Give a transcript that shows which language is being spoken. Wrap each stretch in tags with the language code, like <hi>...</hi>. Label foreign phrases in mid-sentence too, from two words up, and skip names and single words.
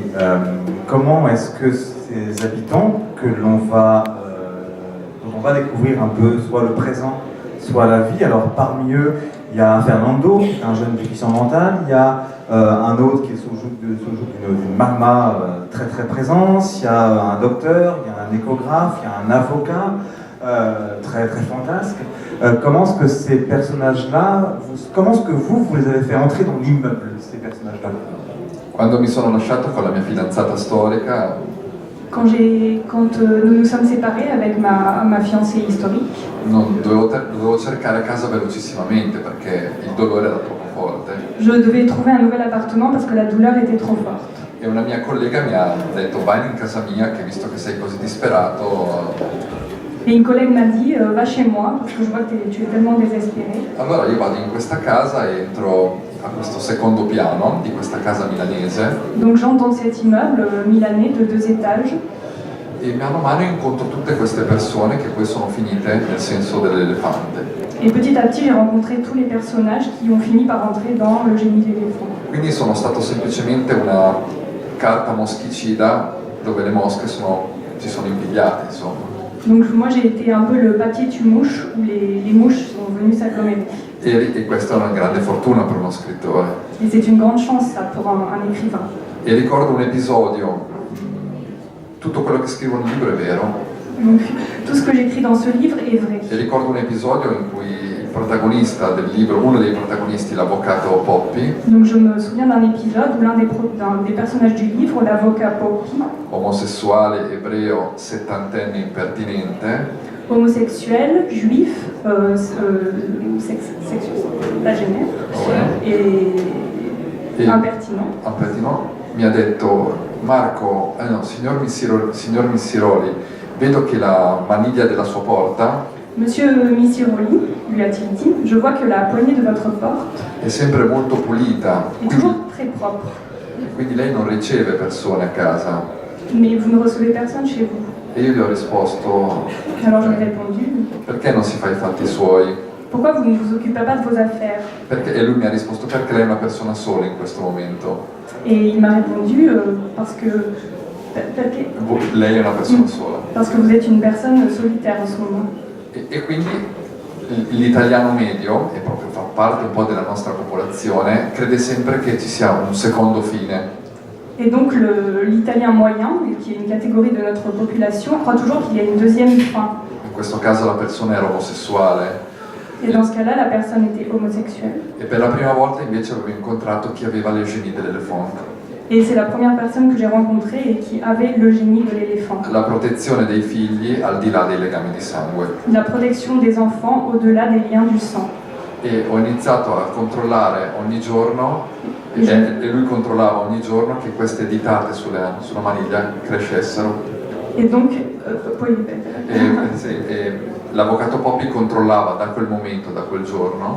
<fr>Comment est-ce que ces habitants dont on va découvrir un peu soit le présent, soit la vie, alors parmi eux, il y a Fernando, qui est un jeune déficient mental, il y a un autre qui est sous le joug d'une magma très très présente, il y a un docteur, il y a un échographe, il y a un avocat, très très fantasque. Comment est-ce que ces personnages-là, comment est-ce que vous les avez fait entrer dans l'immeuble, ces personnages-là?</fr> <it>Quando mi sono lasciato con la mia fidanzata storica,</it> <fr>Quand nous nous sommes séparés avec ma fiancée historique,</fr> <it>dovevo cercare casa velocissimamente perché il dolore era troppo forte.</it> <fr>je devais trouver un nouvel appartement parce que la douleur était trop forte.</fr> <it>E una mia collega mi ha detto vai in casa mia che visto che sei così disperato.</it> <fr>Et une collègue m'a dit va chez moi parce que je vois que tu es tellement désespéré.</fr> <it>Allora io vado in questa casa e entro a questo secondo piano di questa casa milanese.</it> <fr>Donc j'entre dans cet immeuble milanais de 2 étages.</fr> <it>E mano a mano incontro tutte queste persone che poi sono finite nel senso dell'elefante.</it> <fr>Et petit à petit j'ai rencontré tous les personnages qui ont fini par entrer dans le génie de l'éléphant.</fr> <it>Quindi sono stato semplicemente una carta moschicida dove le mosche si sono impigliate, insomma.</it> <fr>Donc moi j'ai été un peu le papier tue-mouche où les mouches sont venues s'agglomérer.</fr> <it>E questa è una grande fortuna per uno scrittore.</it> <fr>Et c'est une grande chance ça pour un écrivain.</fr> <it>E ricordo un episodio, tutto quello che scrivo nel libro è vero.</it> <fr>Donc tout ce que j'écris dans ce livre est vrai.</fr> <it>E ricordo un episodio in cui il protagonista del libro, uno dei protagonisti, l'avvocato Poppi,</it> <fr>Donc je me souviens d'un épisode où l'un des personnages du livre, l'avocat Poppi,</fr> <it>omosessuale, ebreo, settantenne impertinente,</it> <fr>homosexuel, juif, sexagénaire et impertinent,</fr> <it>mi ha detto Marco, signor Missiroli, vedo che la maniglia della sua porta</it> <fr>Monsieur Missiroli, lui a-t-il dit, je vois que la poignée de votre porte</fr> <it>è sempre molto pulita,</it> <fr>est toujours très propre,</fr> <it>quindi lei non riceve persone a casa.</it> <fr>mais vous ne recevez personne chez vous.</fr> <it>E io gli ho risposto,</it> <fr>Alors je lui ai répondu,</fr> <it>perché non si fa i fatti suoi?</it> <fr>pourquoi vous ne vous occupez pas de vos affaires?</fr> <it>E lui mi ha risposto, perché lei è una persona sola in questo momento.</it> <fr>Et il m'a répondu, parce que</fr> <it>Lei è una persona sola.</it> <fr>Parce que vous êtes une personne solitaire en ce moment.</fr> <it>E quindi l'italiano medio, e proprio fa parte un po' della nostra popolazione, crede sempre che ci sia un secondo fine.</it> <fr>Et donc l'italien moyen, qui est une catégorie de notre population, croit toujours qu'il y a une deuxième fin.</fr> <it>In questo caso la persona era omosessuale.</it> <fr>Et dans ce cas-là, la personne était homosexuelle.</fr> <it>E per la prima volta invece avevo incontrato chi aveva le genie dell'elefante.</it> <fr>Et c'est la première personne que j'ai rencontrée et qui avait le génie de l'éléphant.</fr> <it>La protezione dei figli al di là dei legami di sangue.</it> <fr>La protection des enfants au-delà des liens du sang.</fr> <it>E ho iniziato a controllare ogni giorno, e lui controllava ogni giorno che queste ditate sulla maniglia crescessero.</it> <fr>Et donc,</fr> <it>l'avvocato Poppi controllava da quel momento, da quel giorno,</it>